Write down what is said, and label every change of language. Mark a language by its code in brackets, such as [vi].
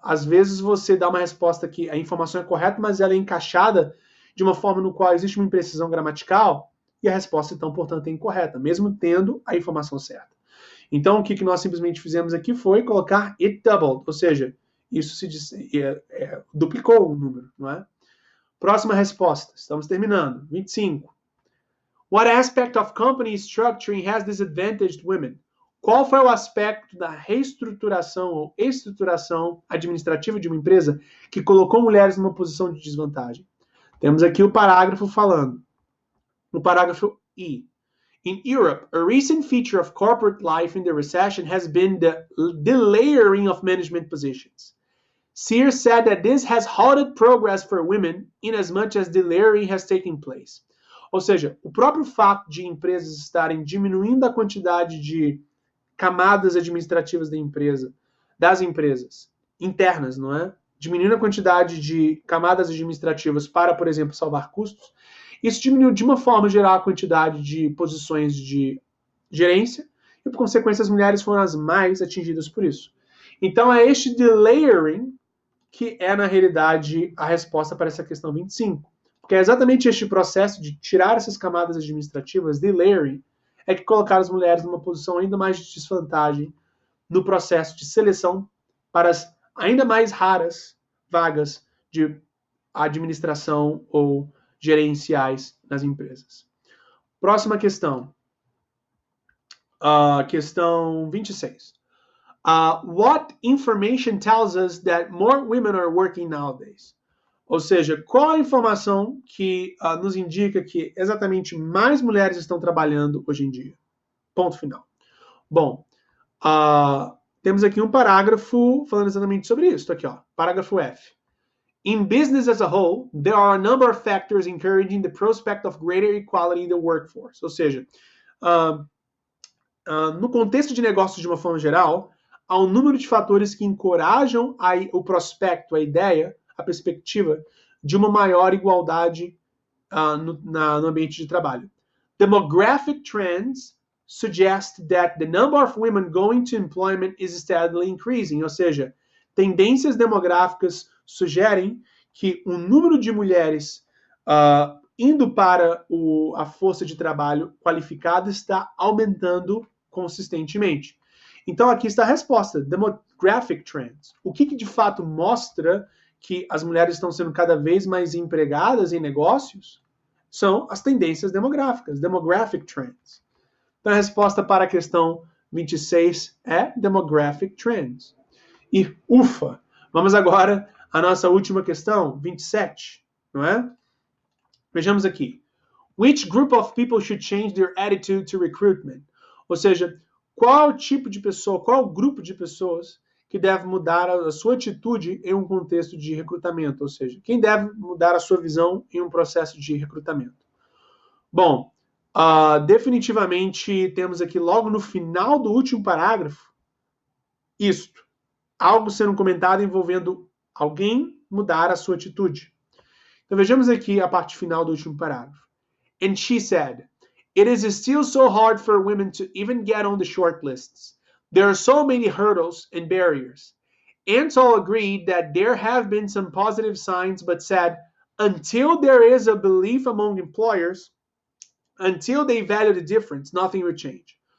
[pt] Às vezes você dá uma resposta que a informação é correta, mas ela é encaixada de uma forma no qual existe uma imprecisão gramatical e a resposta, então, portanto, é incorreta, mesmo tendo a informação certa. Então, o que nós simplesmente fizemos aqui foi colocar [en] it doubled, [pt] ou seja, isso duplicou o número, não é? Próxima resposta, estamos terminando. [en] 25. What aspect of company structuring has disadvantaged women? [pt] qual foi o aspecto da reestruturação ou estruturação administrativa de uma empresa que colocou mulheres numa posição de desvantagem? Temos aqui o parágrafo falando. No parágrafo I. [en] In Europe, a recent feature of corporate life in the recession has been the delayering of management positions. Sears said that this has halted progress for women in as much as delayering has taken place. [pt] Ou seja, o próprio fato de empresas estarem diminuindo a quantidade de camadas administrativas das empresas internas, não é? Diminuindo a quantidade de camadas administrativas para, por exemplo, salvar custos, isso diminuiu de uma forma geral a quantidade de posições de gerência e, por consequência, as mulheres foram as mais atingidas por isso. Então, é este delayering que é, na realidade, a resposta para essa questão 25. Porque é exatamente este processo de tirar essas camadas administrativas, delayering, é que colocar as mulheres numa posição ainda mais de desvantagem no processo de seleção para as ainda mais raras vagas de administração ou gerenciais nas empresas. Próxima questão. Questão 26. [en] What information tells us that more women are working nowadays? [pt] Ou seja, qual a informação que nos indica que exatamente mais mulheres estão trabalhando hoje em dia? Ponto final. Bom, temos aqui um parágrafo falando exatamente sobre isso. Aqui, ó, parágrafo F. [en] In business as a whole, there are a number of factors encouraging the prospect of greater equality in the workforce. [pt] Ou seja, no contexto de negócios de uma forma geral, há um número de fatores que encorajam o prospecto, a ideia, a perspectiva de uma maior igualdade no ambiente de trabalho. [en] Demographic trends suggest that the number of women going to employment is steadily increasing. [pt] Ou seja, tendências demográficas sugerem que o número de mulheres indo para a força de trabalho qualificada está aumentando consistentemente. Então, aqui está a resposta, demographic trends. O que de fato mostra que as mulheres estão sendo cada vez mais empregadas em negócios são as tendências demográficas, demographic trends. Então, a resposta para a questão 26 é demographic trends. E, ufa, vamos agora à nossa última questão, 27, não é? Vejamos aqui. [en] Which group of people should change their attitude to recruitment? [pt] Ou seja, qual tipo de pessoa, qual grupo de pessoas que deve mudar a sua atitude em um contexto de recrutamento? Ou seja, quem deve mudar a sua visão em um processo de recrutamento? Bom, definitivamente temos aqui logo no final do último parágrafo isto. Algo sendo comentado envolvendo alguém mudar a sua atitude. Então vejamos aqui a parte final do último parágrafo. [en] And she said, it is still so hard for women to even get on the short lists. There are so many hurdles and barriers. Ansel agreed that there have been some positive signs, but said, until there is a belief among employers, until they value the difference, nothing will change.